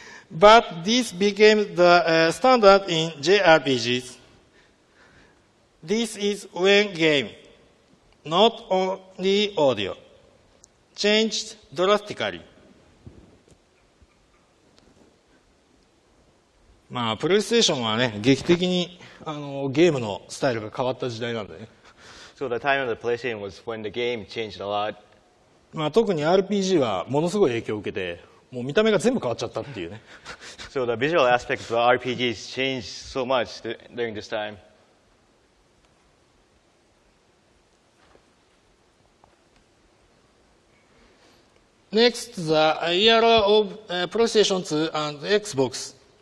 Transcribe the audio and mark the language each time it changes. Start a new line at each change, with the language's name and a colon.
English: But this became the standard in JRPGs. This is when game, not only audio, changed drastically.
Japanese: まあ、プレイステーションはね、劇的にゲームのスタイルが変わった時代なんでね。
English: So the time of the PlayStation was when the game changed a lot.
Japanese: まあ、特に RPG はものすごい影響を受けて、もう見た目が全部変わっちゃったっていうね。
English: So the visual aspects of RPGs changed so much during this time. Next, the era of PlayStation 2 and Xbox.